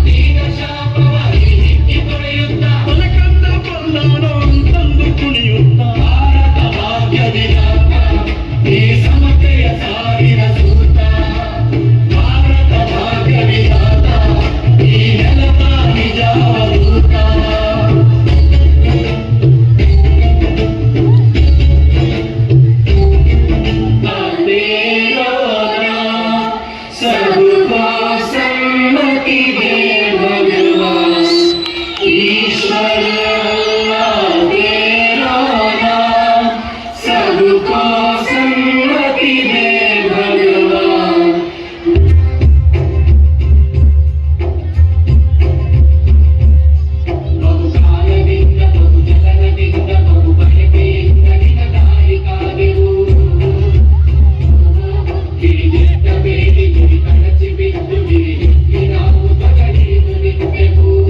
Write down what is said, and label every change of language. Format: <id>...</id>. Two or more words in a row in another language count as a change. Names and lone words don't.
<kn>ಬಲಕಂದ ಬಲ್ಲಾನೋ ಅಂತಂದು ಕುಣಿಯುತ್ತಾ, ಭಾರತ ಭಾಗ್ಯ ವಿಧಾತ, ಈ ಸಮತೆಯ ಸಾವಿರ ಸೂತ, ಭಾರತ ಭಾಗ್ಯ ವಿಧಾತ, ಈ ನೆಲದ ನಿಜಾವಧೂತ.</kn> <hi>सबका सम्मति दे भगवान, ईश्वर अल्लाह तेरा नाम, सबका सम्मति दे भगवान.</hi> <kn>ಬಹು ಕಾಲದಿಂದ ಬಹು ಜಲನದಿಂದ ಬಹು ಬಯಕೆಯಿಂದ ನಿನ್ನ ದಾರಿ ಕಾದೆವು, ಗಿರಿಗೆಟ್ಟ ಬೇಡಿ ಗುರಿ ಕಳಚಿ ಬಿದ್ದು ಗಿರಿ ನಾವು ತಗಡಿದು ನಿಂತೆವು.</kn>